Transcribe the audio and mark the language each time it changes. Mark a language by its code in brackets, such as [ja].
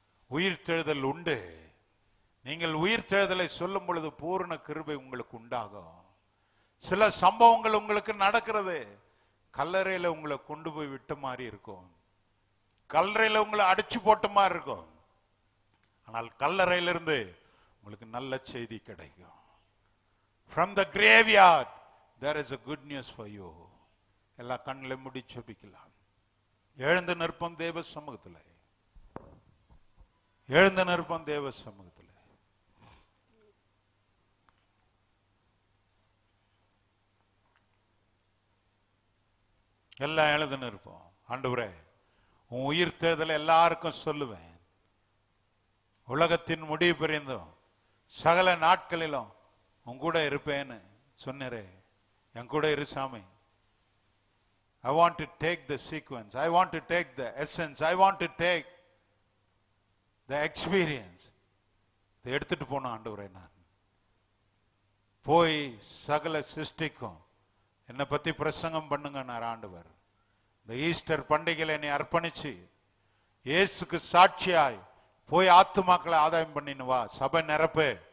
[ta] உயிர் தெழுதல் உண்டு. நீங்கள் உயிர் தெழுதலை சொல்லும் பொழுது பூரண கிருபை உங்களுக்கு உண்டாகும். சில சம்பவங்கள் உங்களுக்கு நடக்கிறது. கல்லறையில உங்களை கொண்டு போய் விட்ட மாதிரி இருக்கும், கல்லறையில உங்களை அடிச்சு போட்ட மாதிரி இருக்கும். ஆனால் கல்லறையிலிருந்து உங்களுக்கு நல்ல செய்தி கிடைக்கும். [en] From the graveyard there is a good news for you. [ta] எல்லா கண்களை மூடி ஜெபிக்கலாம். எழுந்து நிற்போம் தேவ சமூகத்தில். எழுந்து நிற்போம் தேவ சமூகத்தில். எல்லாம் எழுதுன்னு இருப்போம். ஆண்டவரே, உன் உயிர் தேர்தலை எல்லாருக்கும் சொல்லுவேன். உலகத்தின் முடிவு பிரிந்தும் சகல நாட்களிலும் உன் கூட இருப்பேன்னு சொன்னரே, என் கூட இரு சாமி. [en] I want to take the sequence, I want to take the essence, I want to take the experience. [ta] இதை எடுத்துட்டு போன ஆண்டவரே, நான் போய் சகல சிருஷ்டிக்கும் என்னை பத்தி பிரசங்கம் பண்ணுங்க நான் ஆண்டவர். இந்த ஈஸ்டர் பண்டிகையில என்னை அர்ப்பணிச்சு இயேசுக்கு சாட்சியாய் போய் ஆத்துமாக்களை ஆதாயம் பண்ணின்னு வா. சபை நிரப்பு.